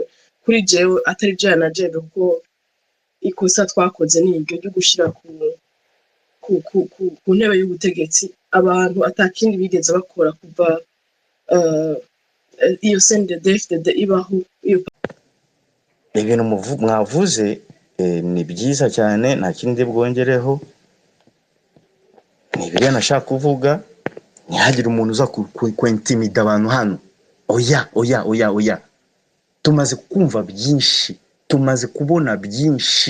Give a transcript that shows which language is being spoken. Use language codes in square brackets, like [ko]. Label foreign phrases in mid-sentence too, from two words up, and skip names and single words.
[rn] Kuri jewe atari je yanajejwe, kuko ikosa twakoze ni iryo ryo gushira ku ntebe y'ubutegetsi abantu atakindi bigeze bakora kuva iyo CNDD-FDD ibaho. Ibintu mwavuze ni byiza cyane, nta kindi bwongereho. Ni biriya nashaka kuvuga, ntihagire umuntu uza kwentimida abantu hano. Oya, tumaze kumva byinshi, tumaze kubona byinshi.